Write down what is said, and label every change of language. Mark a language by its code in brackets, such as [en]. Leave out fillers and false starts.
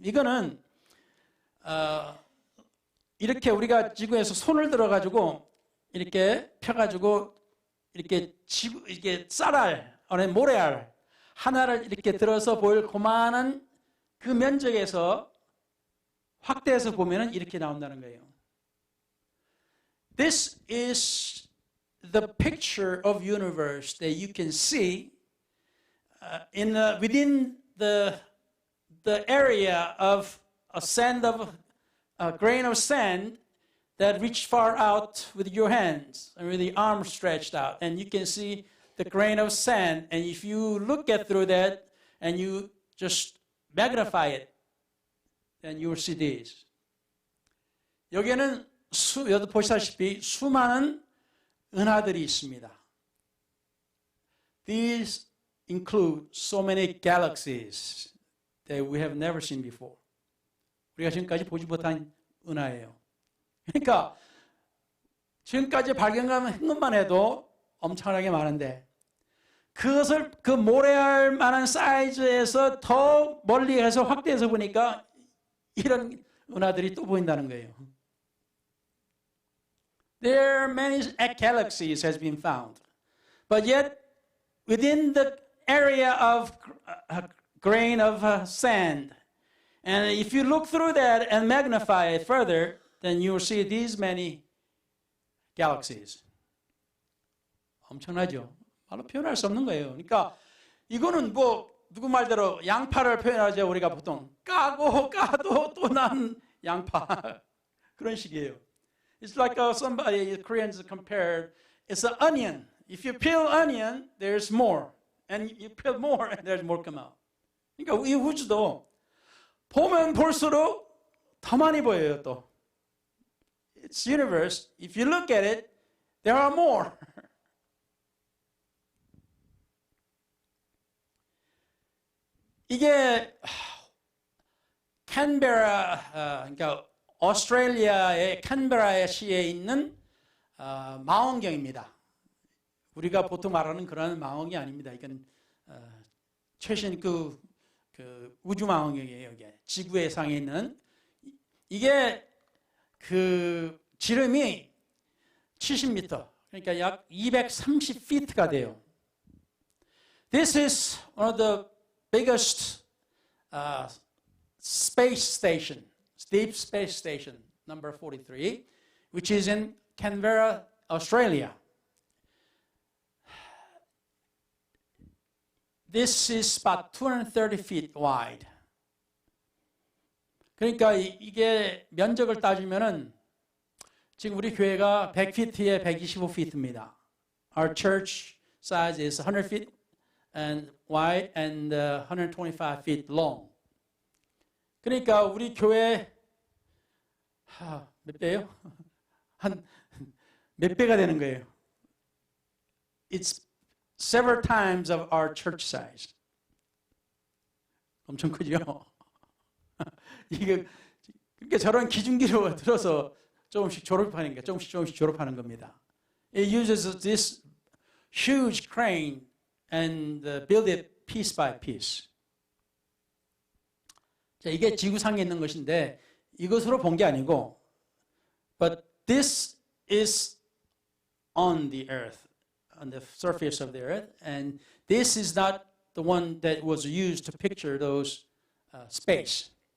[ko] 이거는 이렇게 우리가 지구에서 손을 들어가지고 이렇게 펴가지고 이렇게 이게 쌀알, 아니 모래알 하나를 이렇게 들어서 보일 그만한 그 면적에서 확대해서 보면은 이렇게 나온다는 거예요. [en] This is the picture of universe that you can see within the area of a grain of sand that reach far out with your hands and with the arm stretched out, and you can see the grain of sand. And if you look through that and you just magnify it, then you will see these. [ko] 여기에는 여기 보시다시피 수많은 은하들이 있습니다. [en] These include so many galaxies that we have never seen before. [ko] 우리가 지금까지 보지 못한 은하예요. 그러니까 지금까지 발견한 것만 해도 엄청나게 많은데 그것을 그 모래알 만한 사이즈에서 더 멀리 해서 확대해서 보니까 이런 은하들이 또 보인다는 거예요. [en] There are many galaxies has been found, but yet within the area of a grain of sand, and if you look through that and magnify it further, then you will see these many galaxies. [ko] 엄청나죠? 말로 표현할 수 없는 거예요. 그러니까 이거는 뭐 누구 말대로 양파를 표현하죠. 우리가 보통 까고 까도 또 난 양파 그런 식이에요. [en] It's like somebody Koreans compared. It's an onion. If you peel onion, there's more, and you peel more, and there's more come out. [ko] 그러니까 이 우주도 보면 볼수록 더 많이 보여요. 또 [en] It's universe. If you look at it, there are more. [ko] 이게 캔베라, 그러니까 오스트레일리아의 캔베라 시에 있는 망원경입니다. 우리가 보통 말하는 그런 망원경이 아닙니다. 이건 최신 그 우주 망원경이에요. 이게 지구의 상에 있는 이게 그 지름이 70m, 그러니까 약 230feet가 돼요. [en] This is one of the biggest space station, Deep Space Station, number 43, which is in Canberra, Australia. This is about 230 feet wide. [ko] 그러니까 이게 면적을 따지면은 지금 우리 교회가 100피트에 125피트입니다. [en] Our church size is 100 feet and wide and 125 feet long. [ko] 그러니까 우리 교회 몇 배요? 한 몇 배가 되는 거예요. [en] It's several times of our church size. [ko] 엄청 크죠? 이게 그러니까 저런 기준기로 들어서 조금씩 졸업하는 게 조금씩 졸업하는 겁니다. [en] It uses this huge crane and build it piece by piece. [ko] 자, 이게 지구상에 있는 것인데 이것으로 본 게 아니고, [en] but this is on the earth, on the surface of the earth, and this is not the one that was used to picture those space.